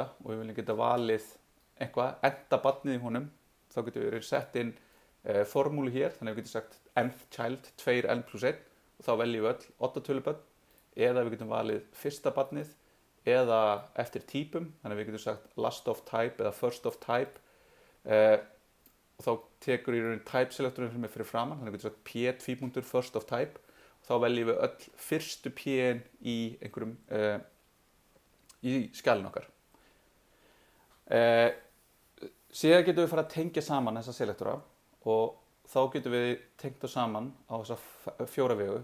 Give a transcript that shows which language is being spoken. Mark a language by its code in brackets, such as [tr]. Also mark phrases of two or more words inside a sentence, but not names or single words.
[is] og við viljum geta valið eitthvað, enda barnið í honum, þá getum við sett inn formúlu hér, þannig að við getum sagt [en] nth child [is] 2n+1, og þá veljum við öll 8 tölubörn, eða við getum valið fyrsta barnið, eða eftir típum, þannig að við getum sagt [en] last of type [is] eða [en] first of type, [is] og þá tekur í raun type selektorinn sem er fyrir framan, þannig að við getum sagt p2. [en] first of type, [is] þá veljum við öll fyrstu p-in í einhverjum í skjalinu okkar. Síðan getum við fara að tengja saman þessa selektora, og þá getum við tengt það saman á þessa 4 vegu.